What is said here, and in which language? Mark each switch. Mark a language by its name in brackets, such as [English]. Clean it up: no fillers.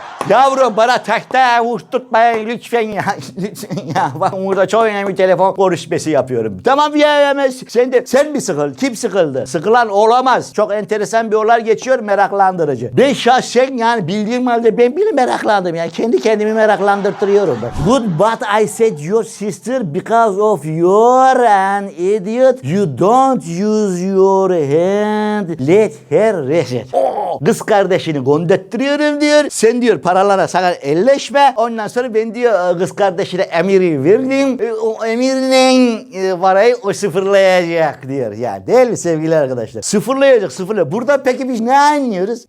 [Turkish] Yavrum bana takta vurtturtmayın lütfen ya. Bak burada çok önemli telefon görüşmesi yapıyorum. Tamam ya sen mi sıkıldın? Kim sıkıldı? Sıkılan olamaz. Çok enteresan bir olay geçiyor meraklandırıcı. Ben şahsen yani bildiğim halde ben bile meraklandım. Yani kendi kendimi meraklandırtırıyorum. [English] Good but I said your sister because of your an idiot. You don't use your hand. Let her reset. [Turkish] Kız kardeşini gondettiriyorum diyor. Sen diyor paralara sana elleşme. Ondan sonra ben diyor kız kardeşine emiri verdim. O emirle parayı o sıfırlayacak diyor. Ya değil mi sevgili arkadaşlar? Sıfırlayacak. Burada peki biz ne anlıyoruz?